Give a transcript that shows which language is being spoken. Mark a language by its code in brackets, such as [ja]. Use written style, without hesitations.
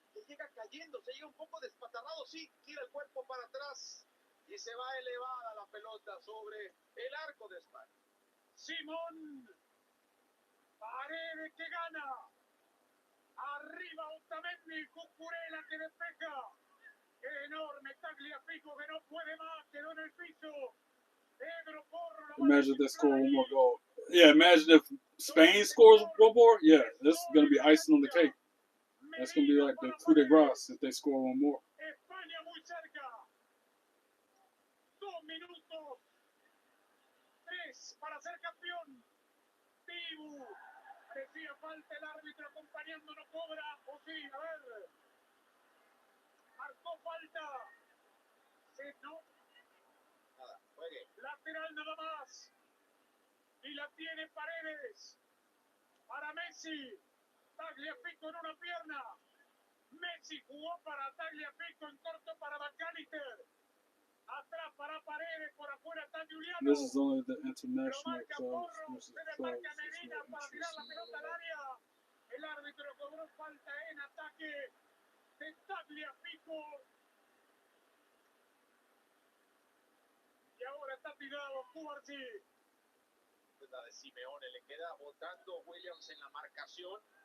[es] Llega cayendo, se llega un poco despatarrado, sí, gira el cuerpo para atrás y se va elevada la pelota sobre el arco de España. Simón Paredes que gana. Arriba Otamendi, Cucurella que despeja. Enorme Tagliafico que no puede más, quedó en el piso. Pedro Porro. [en] Imagine if they score one more goal. Yeah, imagine if Spain scores one more. Yeah, this is going to be icing on the cake. That's going to be like the coup de grace if they score one more. [es] España muy cerca. 2 minutos. 3 para ser campeón. Dibu. Decía falta el árbitro acompañando, no cobra. O sí, a ver. Marcó falta. Sí, no. Nada, juegue. Lateral nada más. Y la tiene Paredes. Para Messi. Tagliafico en una pierna. Messi jugó para Tagliafico en corto para McAllister. Atrás para Paredes, por afuera está Juliano. [en] This is only the international clubs. This is [es] Se le [en] clubs. [es] marca Medina para tirar la pelota al área. El árbitro cobró falta en ataque de Tagliafico. Y ahora está tirado Cubarsí. La de Simeone le queda botando Williams en la marcación.